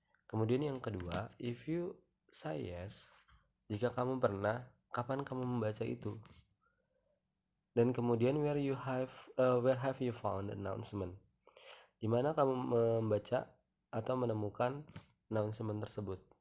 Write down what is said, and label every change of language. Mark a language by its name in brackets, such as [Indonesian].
[Indonesian] Kemudian yang kedua, [English] if you say yes, [Indonesian] jika kamu pernah, kapan kamu membaca itu? Dan kemudian [English] where have you found announcement? [Indonesian] Di mana kamu membaca atau menemukan announcement tersebut?